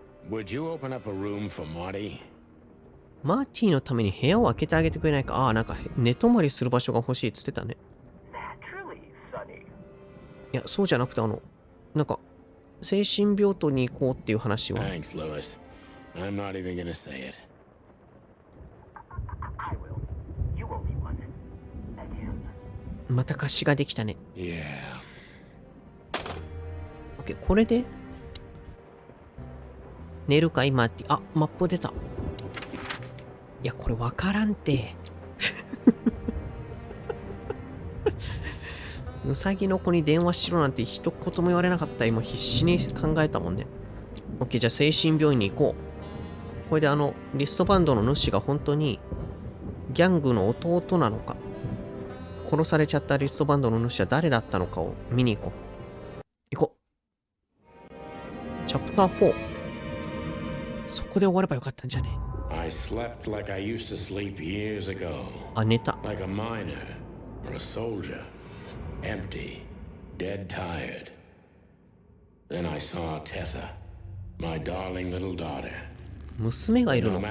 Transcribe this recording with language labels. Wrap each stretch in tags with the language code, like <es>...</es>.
<en>Would you open up a room for Marty?</en> <ja>マーティのために部屋を開けてあげてくれないか。ああ、なんか寝泊まりする場所が欲しいっつってたね。いや、そうじゃなくてなんか、精神病棟に行こうっていう話は。</ja> <en>Thanks, Lewis. I'm not even gonna say it. I will. You owe me one. Adieu.</en> <ja>また貸しができたね。</ja> <en>Yeah.</en> <ja>OK、これで寝るかいマーティ。あ、マップ出た。いや、これわからんて。うさぎの子に電話しろなんて一言も言われなかった。今必死に考えたもんね。 OK、じゃあ精神病院に行こう。これでリストバンドの主が本当にギャングの弟なのか、殺されちゃったリストバンドの主は誰だったのかを見に行こう。行こう。チャプター4。そこで終わればよかったんじゃね。</ja> <en>I slept like I used to sleep years ago.</en> <ja>あ、寝た。</ja> <en>Like a miner or a soldier. Empty. Dead tired. Then I saw Tessa. My darling little daughter.</en> <ja>娘がいる</ja> <en>No</en> <ja>のか。</ja>